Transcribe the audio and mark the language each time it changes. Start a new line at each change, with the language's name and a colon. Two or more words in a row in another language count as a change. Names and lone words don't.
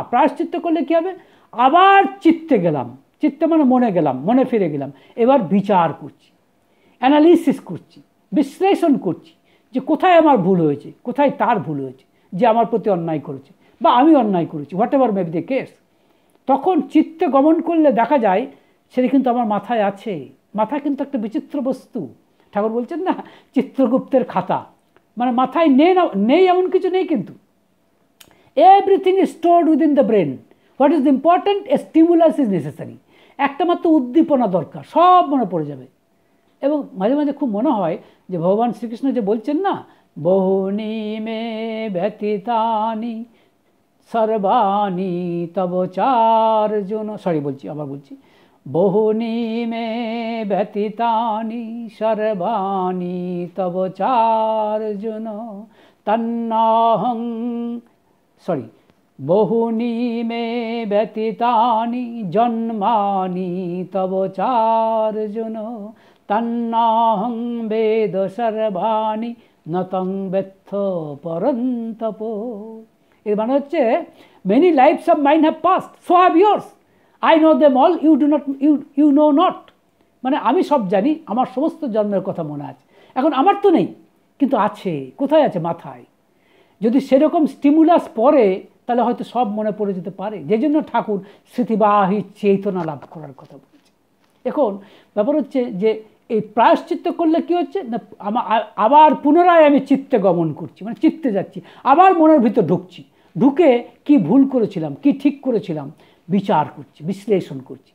Bangla: প্রায়শ্চিত্ত করলে কী হবে, আবার চিত্তে গেলাম, চিত্তে মানে মনে গেলাম, মনে ফিরে গেলাম, এবার বিচার করছি, অ্যানালিসিস করছি, বিশ্লেষণ করছি যে কোথায় আমার ভুল হয়েছে, কোথায় তার ভুল হয়েছে, যে আমার প্রতি অন্যায় করেছে বা আমি অন্যায় করেছি,
English: what ever may be the case.
Bangla: তখন চিত্তে গমন করলে দেখা যায় সেটা কিন্তু আমার মাথায় আছে। মাথা কিন্তু একটা বিচিত্র বস্তু। ঠাকুর বলছেন না, চিত্রগুপ্তের খাতা, মানে মাথায় নেই এমন কিছু নেই, কিন্তু
English: everything is stored within the brain. What is important, a stimulus is necessary.
Bangla: একটা মাত্র উদ্দীপনা দরকার, সব মনে পড়ে যাবে। এবং মাঝে মাঝে খুব মনে হয় যে ভগবান শ্রীকৃষ্ণ যে বলছেন না,
Sanskrit: বহুনি মে ব্যতীতানি সর্বাণি তব চার্জুন, বলছি বহুনি মে ব্যতীতানি সর্বাণি তব চার্জুন তন্নাহং বহুনি মে ব্যতীতানি জন্মানি তব চার্জুন তন্নাহং বেদ সর্বাণি নতং বেত্থ পরন্তপ।
Bangla: এর মানে হচ্ছে
English: many lives of mind have passed, so have yours. I know them all, you know not.
Bangla: মানে আমি সব জানি, আমার সমস্ত জন্মের কথা মনে আছে। এখন আমার তো নেই, কিন্তু আছে। কোথায় আছে? মাথায়। যদি সেরকম স্টিমুলাস পড়ে তাহলে হয়তো সব মনে পড়ে যেতে পারে। যে জন্য ঠাকুর স্মৃতিবাহী চেতনা লাভ করার কথা বলছে। এখন ব্যাপার হচ্ছে যে এই প্রায়শ্চিত্ত করলে কি হচ্ছে না, আবার পুনরায় আমি চিত্তে গমন করছি, মানে চিত্তে যাচ্ছি, আবার মনের ভিতর ঢুকে কি ভুল করেছিলাম, কি ঠিক করেছিলাম বিচার করছি, বিশ্লেষণ করছি।